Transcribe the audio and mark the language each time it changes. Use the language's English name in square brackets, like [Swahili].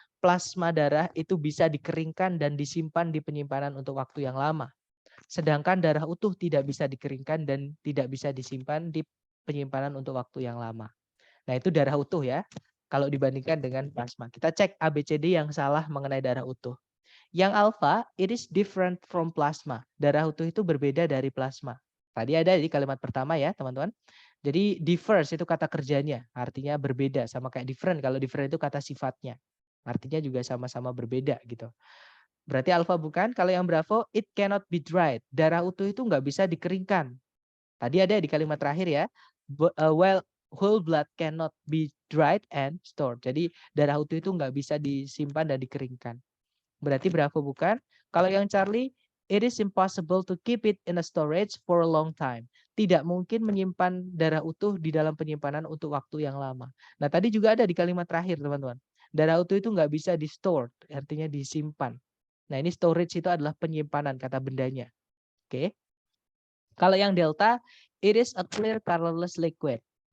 [Indonesian] plasma darah itu bisa dikeringkan dan disimpan di penyimpanan untuk waktu yang lama. Sedangkan darah utuh tidak bisa dikeringkan dan tidak bisa disimpan di penyimpanan untuk waktu yang lama. Nah, itu darah utuh ya. Kalau dibandingkan dengan plasma. Kita cek ABCD yang salah mengenai darah utuh. Yang alfa, [English] it is different from plasma. [Indonesian] Darah utuh itu berbeda dari plasma. Tadi ada di kalimat pertama ya, teman-teman. Jadi differs itu kata kerjanya, artinya berbeda. Sama kayak different, kalau different itu kata sifatnya. Artinya juga sama-sama berbeda gitu. Berarti alfa bukan. Kalau yang bravo, [English] it cannot be dried. [Indonesian] Darah utuh itu nggak bisa dikeringkan. Tadi ada di kalimat terakhir ya. [English] Well, whole blood cannot be dried and stored. [Indonesian] Jadi darah utuh itu nggak bisa disimpan dan dikeringkan. Berarti bravo bukan. Kalau yang Charlie, [English] it is impossible to keep it in a storage for a long time. [Indonesian] Tidak mungkin menyimpan darah utuh di dalam penyimpanan untuk waktu yang lama. Nah, tadi juga ada di kalimat terakhir, teman-teman. Darah utuh itu nggak bisa di-stored, artinya disimpan. Nah, ini storage itu adalah penyimpanan, kata bendanya. Oke. Kalau yang delta, [English] it is a clear colorless liquid.